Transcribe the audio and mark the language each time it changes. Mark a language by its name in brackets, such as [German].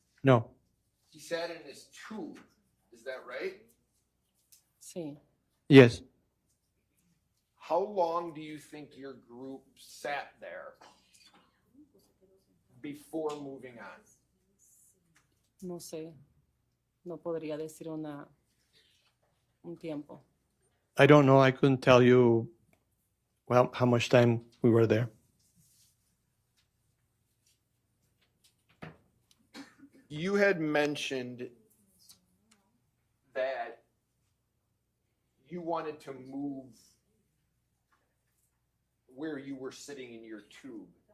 [Spanish] no, [English] He sat in his tube, is that right? [Spanish] sí. [English] yes. How long do you think your group sat there before moving on? [Spanish] No sé. No podría decir un tiempo. [English] I don't know. I couldn't tell you, well, how much time we were there. You had mentioned that you wanted to move where you were sitting in your tube.